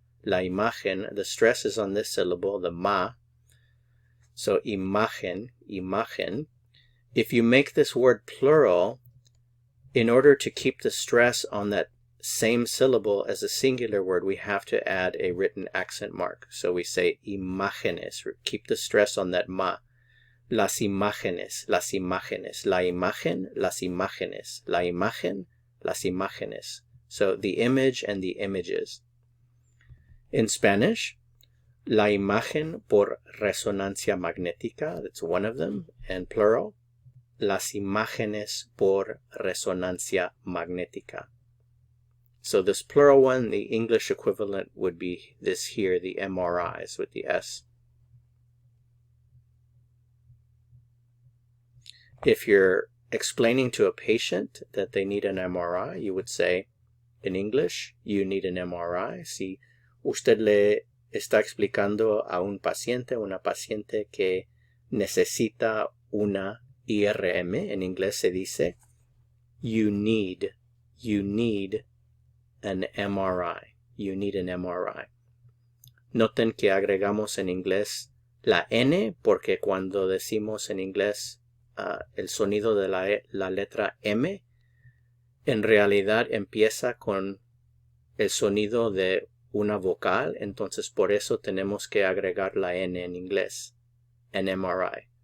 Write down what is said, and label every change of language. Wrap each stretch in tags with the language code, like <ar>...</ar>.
<en>La imagen, the stress is on this syllable, the ma. So imagen, imagen. If you make this word plural, in order to keep the stress on that same syllable as a singular word, we have to add a written accent mark. So we say imágenes, keep the stress on that ma.</en> <es>Las imágenes, las imágenes, la imagen, las imágenes, la imagen, las imágenes.</es> <en>So the image and the images. In Spanish, la imagen por resonancia magnética, that's one of them, and plural.</en> <es>Las imágenes por resonancia magnética.</es> <en>So this plural one, the English equivalent would be this here, the MRIs with the S. If you're explaining to a patient that they need an MRI, you would say, in English, you need an MRI.</en> <es>Si usted le está explicando a un paciente, una paciente que necesita una IRM, en inglés se dice, you need an MRI. You need an MRI. Noten que agregamos en inglés la N porque cuando decimos en inglés el sonido de la letra M, en realidad empieza con el sonido de una vocal, entonces por eso tenemos que agregar la N en inglés, an MRI.</es>